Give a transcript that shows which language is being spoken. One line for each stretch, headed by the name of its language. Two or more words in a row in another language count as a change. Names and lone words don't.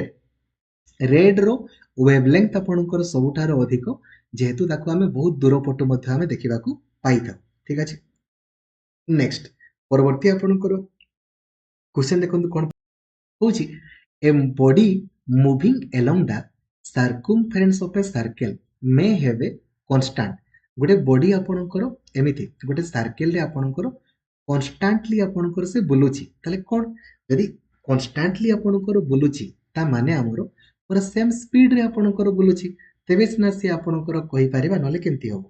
Odia: ରେଡ୍ର ୱେଭଲେନ୍ଥ ଆପଣଙ୍କର ସବୁଠାରୁ ଅଧିକ, ଯେହେତୁ ତାକୁ ଆମେ ବହୁତ ଦୂର ପଟୁ ମଧ୍ୟ ଆମେ ଦେଖିବାକୁ ପାଇଥାଉ। ଠିକ ଅଛି, ନେକ୍ସଟ ପରବର୍ତ୍ତୀ ଆପଣଙ୍କର କ୍ୱେଶ୍ଚନ ଦେଖନ୍ତୁ କ'ଣ ହଉଛି।
English: a body moving along the circumference of a circle may have a constant।
Odia: ଗୋଟେ ବଡି ଆପଣଙ୍କର ଏମିତି ଗୋଟେ ସାର୍କେଲରେ ଆପଣଙ୍କର କନଷ୍ଟାଣ୍ଟଲି ଆପଣଙ୍କର ସେ ବୁଲୁଛି। ତାହେଲେ କ'ଣ, ଯଦି କନଷ୍ଟାଣ୍ଟଲି ଆପଣଙ୍କର ବୁଲୁଛି ତା ମାନେ ଆମର ପୁରା ସେମ୍ ସ୍ପିଡରେ ଆପଣଙ୍କର ବୁଲୁଛି, ତେବେ ସିନା ସେ ଆପଣଙ୍କର କହିପାରିବା, ନହେଲେ କେମିତି ହବ।